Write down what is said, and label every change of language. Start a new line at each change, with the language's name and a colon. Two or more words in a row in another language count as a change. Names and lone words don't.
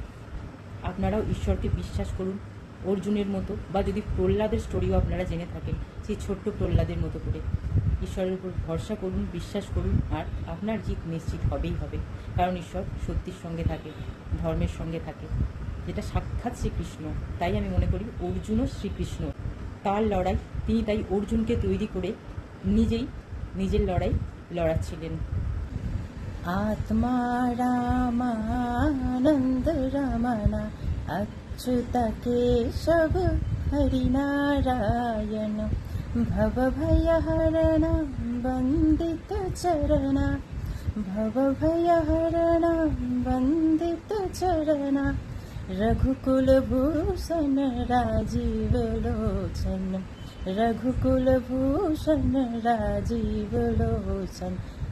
Bangla: আপনারাও ঈশ্বরকে বিশ্বাস করুন অর্জুনের মতো, বা যদি প্রহ্লাদের স্টোরিও আপনারা জেনে থাকেন, সেই ছোট্ট প্রহ্লাদের মতো করে ঈশ্বরের উপর ভরসা করুন, বিশ্বাস করুন, আর আপনার জিত নিশ্চিত হবেই হবে। কারণ ঈশ্বর সত্যির সঙ্গে থাকে, ধর্মের সঙ্গে থাকে, যেটা সাক্ষাৎ শ্রীকৃষ্ণ। তাই আমি মনে করি অর্জুনও শ্রীকৃষ্ণ। তার লড়াই, তিনি তাই অর্জুনকে তৈরি করে নিজেই নিজের লড়াই লড়াচ্ছিলেন।
Sanskrit: आत्मा रामानन्द रमण अच्युत केशव हरिनारायण भवभयहरण वन्दित चरण भवभयहरण वन्दित चरण रघुकुलभूषण राजीव लोचन रघुकुलभूषण राजीव लोचन